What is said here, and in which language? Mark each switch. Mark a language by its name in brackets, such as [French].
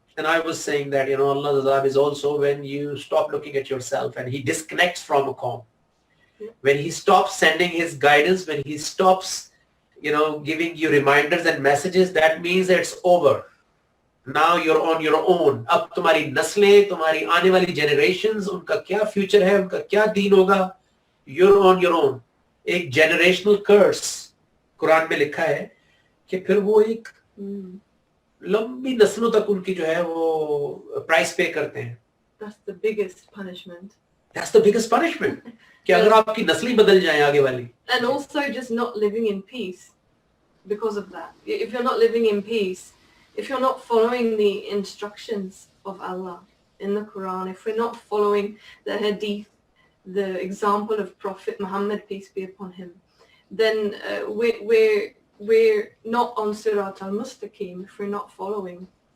[English] And I was saying that, Allah's azab is also when you stop looking at yourself and He disconnects from a qawm. When He stops sending His guidance, when He stops, giving you reminders and messages, that means it's over. Now you're on your own. [Urdu] اب تمہاری نسلیں, تمہاری آنے والی generations, ان کا کیا future ہے, ان کا کیا دین ہوگا, [English] you're on your own. [Urdu] ایک generational curse قرآن میں لکھا ہے کہ پھر وہ ایک لمبی نسلوں تک ان کی جو ہے وہ پرائس پے کرتے ہیں. [English] That's the biggest punishment. That's the biggest punishment. [Urdu] کہ اگر آپ کی نسلیں بدل جائیں آگے والی. [English] And also just not living in peace because of that. If you're not living in peace, if you're not following the instructions of Allah in the Quran, if we're not following the hadith, the example of Prophet Muhammad, peace be upon him, then we're not on Sirat al-Mustaqim if we're not following.